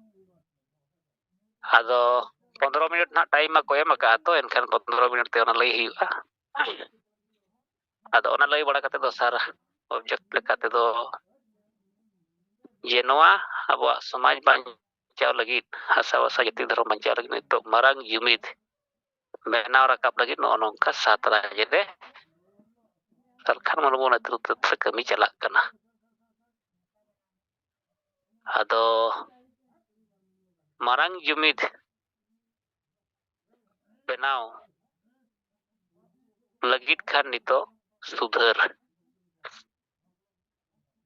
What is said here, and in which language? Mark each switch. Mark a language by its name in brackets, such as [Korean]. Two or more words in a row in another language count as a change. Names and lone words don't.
[Santali] आदो 15 मिनट ना टाइम को एम का तो एनखान 15 मिनट ते ओना लई हुयुआ आदो ओना लई बड़ा कते दो सारा ऑब्जेक्ट लेकाते दो ये नोआ आबो समाज बांचाव लगित भाषा भाषा जाति धर्म बांचाव लगित तो मारांग जुमिद बेनाव राकाब लगित नो नोंका 7 राज्य रे सरकार मुर्मू नेतृत्व से कमी चलाक कना आदो मारांग जुमिद बेनाव लगित खान नितो सुधर